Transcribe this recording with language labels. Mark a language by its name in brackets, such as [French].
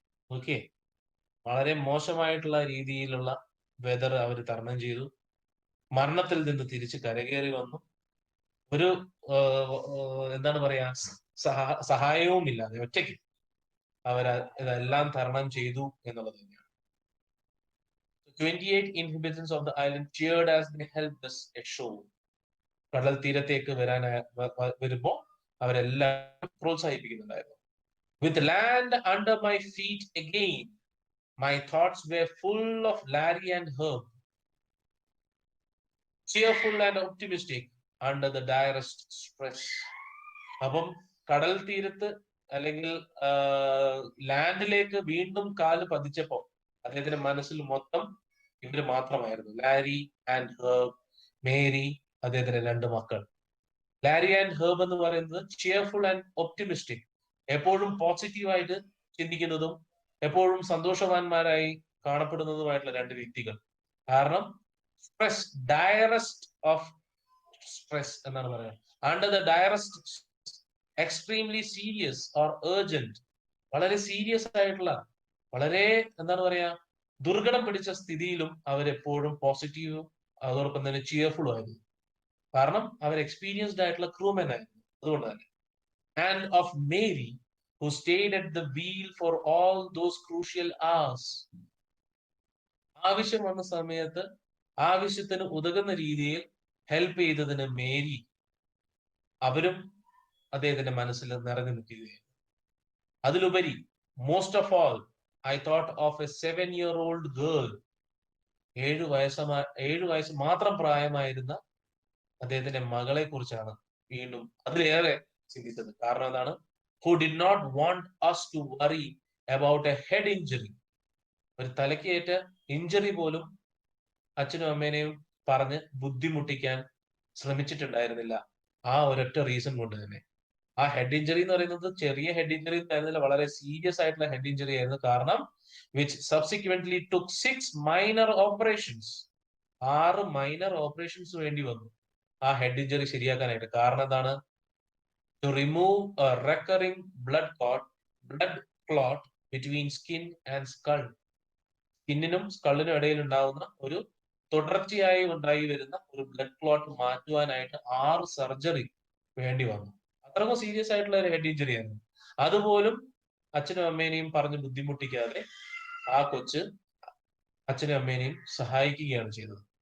[Malayalam] Okay, വളരെ മോശമായിട്ടുള്ള രീതിയിലുള്ള വെതർ അവർ തരണം ചെയ്തു. മരണത്തിൽ നിന്ന് തിരിച്ച് കരകയറി വന്നു. ഒരു എന്താണ് പറയാ, സഹായവും ഇല്ലാതെ ഒറ്റയ്ക്ക് ഇതെല്ലാം തരണം ചെയ്തു എന്നുള്ളത് തന്നെയാണ്. [English] 28 inhabitants of the island cheered as they helped us ashore. [Malayalam] കടൽ തീരത്തേക്ക് വരുമ്പോ അവരെല്ലാം പ്രോത്സാഹിപ്പിക്കുന്നുണ്ടായിരുന്നു. [English] With land under my feet again, my thoughts were full of Larry and Herb, cheerful and optimistic under the direst stress. [Malayalam] അപ്പം കടൽ തീരത്ത് അല്ലെങ്കിൽ ലാൻഡിലേക്ക് വീണ്ടും കാല് പതിച്ചപ്പോ അദ്ദേഹത്തിന്റെ മനസ്സിൽ മൊത്തം ഇവര് മാത്രമായിരുന്നു. ലാരി ആൻഡ് ഹേർബ്, മേരി, അദ്ദേഹത്തിന്റെ 2 മക്കൾ. ലാരി ആൻഡ് ഹേർബ് എന്ന് പറയുന്നത് ചിയർഫുൾ ആൻഡ് ഒപ്റ്റിമിസ്റ്റിക്, എപ്പോഴും പോസിറ്റീവായിട്ട് ചിന്തിക്കുന്നതും എപ്പോഴും സന്തോഷവാന്മാരായി കാണപ്പെടുന്നതുമായിട്ടുള്ള 2 വ്യക്തികൾ. കാരണം സ്ട്രെസ്, ഡയറസ്റ്റ് ഓഫ് സ്ട്രെസ് എന്നാണ് പറയുന്നത്. Under the ഡയറസ്റ്റ്, [English] extremely serious or urgent, [Malayalam] വളരെ സീരിയസ് ആയിട്ടുള്ള, വളരെ എന്താണ് പറയാ, ദുർഘടം പിടിച്ച സ്ഥിതിയിലും അവരെപ്പോഴും പോസിറ്റീവും അതോടൊപ്പം തന്നെ ചിയർഫുളും ആയിരുന്നു. കാരണം അവർ എക്സ്പീരിയൻസ്ഡ് ആയിട്ടുള്ള ക്രൂമെൻ ആയിരുന്നു. അതുകൊണ്ട് തന്നെ. [English] And of Mary, who stayed at the wheel for all those crucial hours. [Malayalam] ആവശ്യം വന്ന സമയത്ത് ആവശ്യത്തിന് ഉതകുന്ന രീതിയിൽ ഹെൽപ്പ് ചെയ്തതിന് മേരി, അവരും അദ്ദേഹത്തിന്റെ മനസ്സിൽ നിറഞ്ഞു നിൽക്കുകയായിരുന്നു. [English] അതിലുപരി, most of all, I thought of a 7-year-old girl. [Malayalam] 7 വയസ്സ് മാത്രം പ്രായമായിരുന്ന അദ്ദേഹത്തിന്റെ മകളെ കുറിച്ചാണ് വീണ്ടും അതിലേറെ ചിന്തിച്ചത്. കാരണം എന്താണ്? [English] Who did not want us to worry about a head injury. [Malayalam] ഒരു തലക്കേറ്റ ഇഞ്ചറി പോലും അച്ഛനും അമ്മേനെയും പറഞ്ഞ് ബുദ്ധിമുട്ടിക്കാൻ ശ്രമിച്ചിട്ടുണ്ടായിരുന്നില്ല. ആ ഒരൊറ്റ റീസൺ കൊണ്ട് തന്നെ. ആ ഹെഡ് ഇഞ്ചറി എന്ന് പറയുന്നത് ചെറിയ ഹെഡ് ഇഞ്ചറി ആയിരുന്നില്ല, വളരെ സീരിയസ് ആയിട്ടുള്ള ഹെഡ് ഇഞ്ചറി ആയിരുന്നു. കാരണം [English] which subsequently took 6 minor operations. [Malayalam] 6 minor operations വേണ്ടി വന്നു ആ ഹെഡ് ഇഞ്ചറി ശരിയാക്കാനായിട്ട്. കാരണം എന്താണ്? [English] To remove a recurring blood clot between skin and skull. [Malayalam] സ്കിന്നിനും സ്കള്ളിനും ഇടയിൽ ഉണ്ടാവുന്ന ഒരു തുടർച്ചയായി ഉണ്ടായി വരുന്ന ഒരു ബ്ലഡ് ക്ലോട്ട് മാറ്റുവാനായിട്ട് 6 സർജറി വേണ്ടി വന്നു. അത്രക്കും സീരിയസ് ആയിട്ടുള്ള ഒരു ഹെഡ് ഇഞ്ചറി ആയിരുന്നു. അതുപോലും അച്ഛനും അമ്മേനെയും പറഞ്ഞ് ബുദ്ധിമുട്ടിക്കാതെ ആ കൊച്ച് അച്ഛനും അമ്മേനെയും സഹായിക്കുകയാണ് ചെയ്തത്.